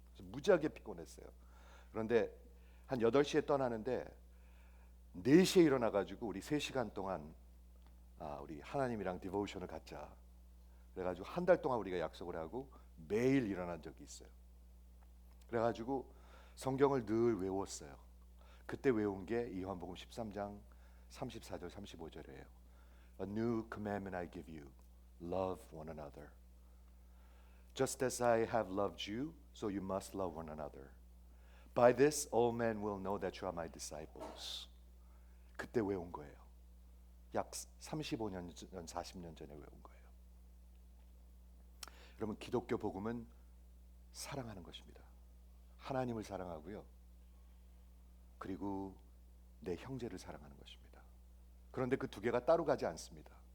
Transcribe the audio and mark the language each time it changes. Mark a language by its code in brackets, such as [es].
[ko] 그래서 무지하게 피곤했어요. 그런데 한 8시에 떠나는데 4시에 일어나가지고 우리 3시간 동안 우리 하나님이랑 디보셔를 갖자. 그래가지고 한 달 동안 우리가 약속을 하고 매일 일어난 적이 있어요. 그래가지고 성경을 늘 외웠어요. 그때 외운 게 요한복음 13장 34절 35절이에요. [en] A new commandment I give you, love one another. Just as I have loved you, so you must love one another. By this all men will know that you are my disciples. [ko] 그때 외운 거예요. 약 35년 전, 40년 전에 외운 거예요. 여러분, 기독교 복음은 사랑하는 것입니다. 하나님을 사랑하고요. 그리고 내 형제를 사랑하는 것입니다. 그런데 그 두 개가 따로 가지 않습니다.